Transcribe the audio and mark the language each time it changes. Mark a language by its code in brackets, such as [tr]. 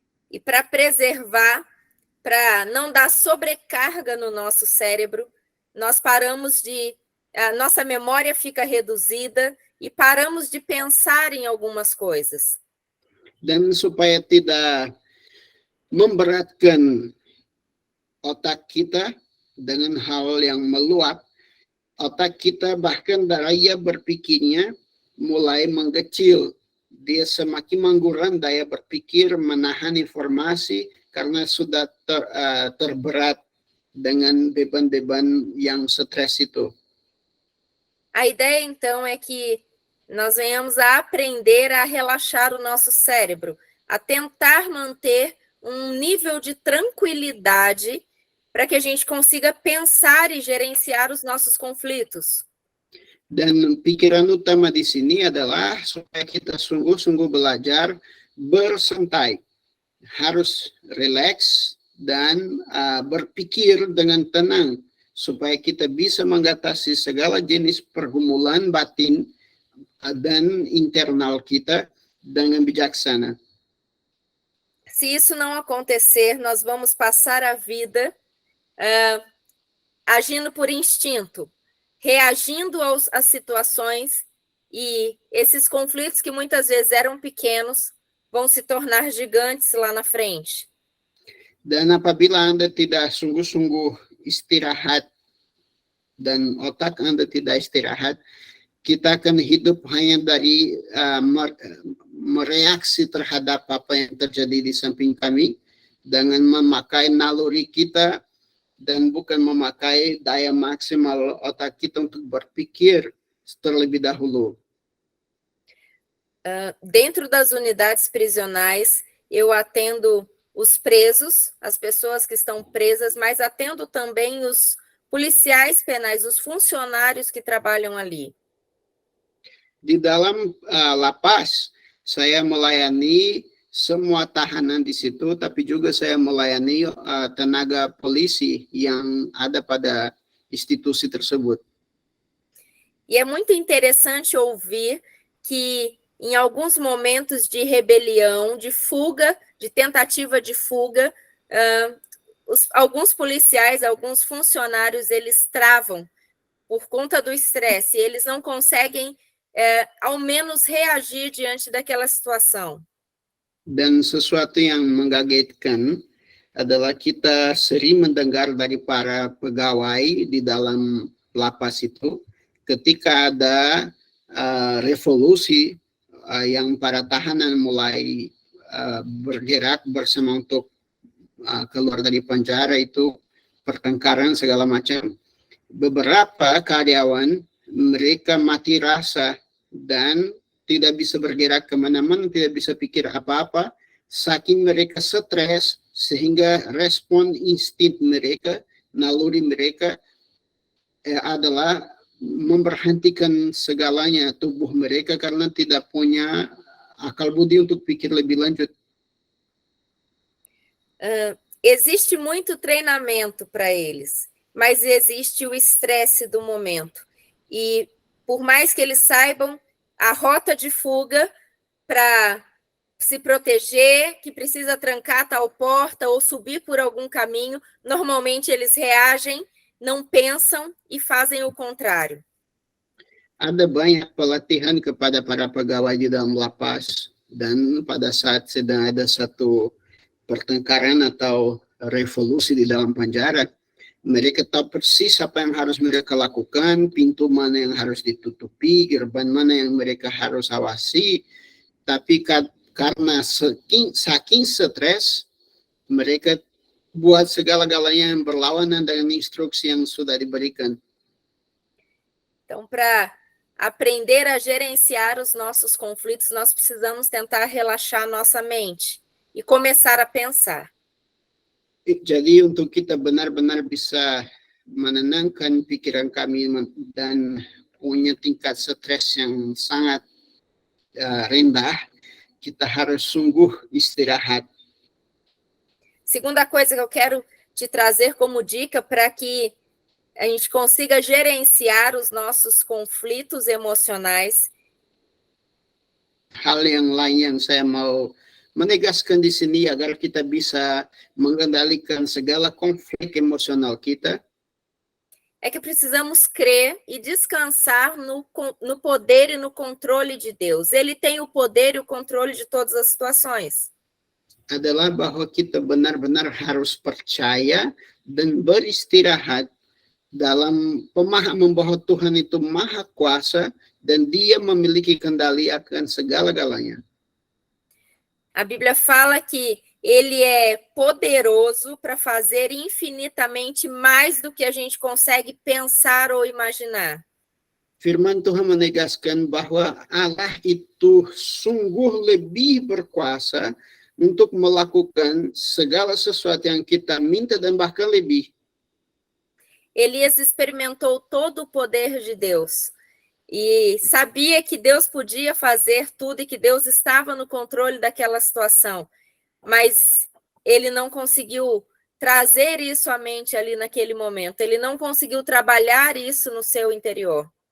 [pt] E para preservar, para não dar sobrecarga no nosso cérebro, nós paramos a nossa memória fica reduzida e paramos de pensar em algumas coisas. [id] Dan supaya tidak memberatkan otak kita dengan hal yang meluap, otak kita bahkan daya berpikirnya mulai mengecil. Dia semakin mengurang daya berpikir, menahan informasi, karena sudah terberat dengan beban-beban yang stres itu. [pt] A ideia, então, é que nós venhamos a aprender a relaxar o nosso cérebro, a tentar manter um nível de tranquilidade para que a gente consiga pensar e gerenciar os nossos conflitos. [id] Dan pikiran utama di sini adalah supaya kita sungguh-sungguh belajar bersantai, harus rileks dan berpikir dengan tenang supaya kita bisa mengatasi segala jenis pergumulan batin dan internal kita dengan bijaksana. [pt] Se isso não acontecer, nós vamos passar a vida agindo por instinto, reagindo às situações, e esses conflitos que muitas vezes eram pequenos vão se tornar gigantes lá na frente. [id] Dan apabila Anda tidak sungguh-sungguh istirahat dan otak Anda tidak istirahat, kita akan hidup hanya dari mereaksi terhadap apa yang terjadi di samping kami dengan memakai naluri kita dan bukan memakai daya maksimal otak kita untuk berpikir terlebih dahulu. [pt] Dentro das unidades prisionais, eu atendo os presos, as pessoas que estão presas, mas atendo também os policiais penais, os funcionários que trabalham ali. [id] Di dalam lapas, saya melayani semua tahanan di situ, tapi juga saya melayani tenaga polisi yang ada pada institusi tersebut. [pt] E é muito interessante ouvir que em alguns momentos de rebelião, de fuga, de tentativa de fuga, alguns policiais, alguns funcionários, eles travam por conta do estresse, eles não conseguem, ao menos, reagir diante daquela situação. [id] Dan sesuatu yang mengagetkan adalah kita sering mendengar dari para pegawai di dalam lapas itu, ketika ada revolusi yang para tahanan mulai bergerak bersama untuk keluar dari penjara, itu pertengkaran segala macam. Beberapa karyawan mereka mati rasa dan tidak bisa bergerak kemana-mana, tidak bisa pikir apa-apa, saking mereka stres sehingga respon insting mereka, naluri mereka adalah memberhentikan segalanya tubuh mereka karena tidak punya akal budi untuk pikir lebih lanjut. [pt] Existe muito treinamento para eles, mas existe o estresse do momento. E por mais que eles saibam a rota de fuga para se proteger, que precisa trancar tal porta ou subir por algum caminho, normalmente eles reagem, não pensam e fazem o contrário. [id] Ada banyak pelatihan kepada para pegawai di dalam lapas, dan pada saat sedang ada satu pertengkaran atau revolusi di dalam penjara, mereka tahu persis apa yang harus mereka lakukan, pintu mana yang harus ditutupi, gerbang mana yang mereka harus awasi. Tapi karena saking stres, mereka buat segala-galanya yang berlawanan dengan instruksi yang sudah diberikan. [pt] Então, para aprender a gerenciar os nossos conflitos, nós precisamos tentar relaxar nossa mente e começar a pensar. [id] Jadi untuk kita benar-benar bisa menenangkan pikiran kami dan punya tingkat stres yang sangat rendah, kita harus sungguh istirahat. [pt] Segunda coisa que eu quero te trazer como dica para que a gente consiga gerenciar os nossos conflitos emocionais. [id] Hal yang lain yang saya mau menegaskan di sini agar kita bisa mengendalikan segala konflik emosional kita, [pt] é que precisamos crer e descansar no poder e no controle de Deus. Ele tem o poder e o controle de todas as situações. [id] Adalah bahwa kita benar-benar harus percaya dan beristirahat dalam pemahaman bahwa Tuhan itu maha kuasa dan Dia memiliki kendali akan segala-galanya. [pt] A Bíblia fala que ele é poderoso para fazer infinitamente mais do que a gente consegue pensar ou imaginar. [id] Firman Tuhan menegaskan bahwa Allah itu sungguh lebih berkuasa untuk melakukan segala sesuatu yang kita minta dan bahkan lebih. [pt] Elias experimentou todo o poder de Deus e sabia que Deus podia fazer tudo e que Deus estava no controle daquela situação, mas ele não conseguiu trazer isso à mente ali naquele momento, ele não conseguiu trabalhar isso no seu interior.